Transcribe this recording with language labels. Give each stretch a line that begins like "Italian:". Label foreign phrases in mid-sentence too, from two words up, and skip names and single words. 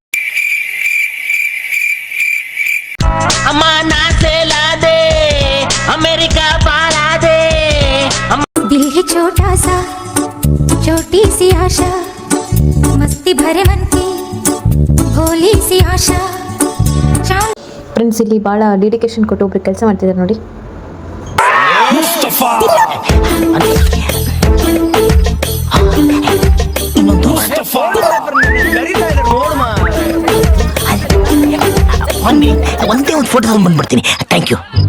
Hindi: ಅಮ್ಮ ನಾಸೆಲಾದೆ ಅಮೆರಿಕಾ ಬಾಳಾದೆ. दिल है छोटा सा, छोटी सी आशा, मस्ती भरे मन की भोली सी आशा.
Kannada: ಫ್ರೆಂಡ್ಸ್, ಇಲ್ಲಿ ಭಾಳ ಡೆಡಿಕೇಶನ್ ಕೊಟ್ಟು ಒಬ್ರು ಕೆಲಸ ಮಾಡ್ತಿದ್ದಾರೆ ನೋಡಿ. ಒಂದೇ ಒಂದು ಫೋಟೋ ತಗೊಂಡ್ ಬಂದ್ಬಿಡ್ತೀನಿ.
English: thank you.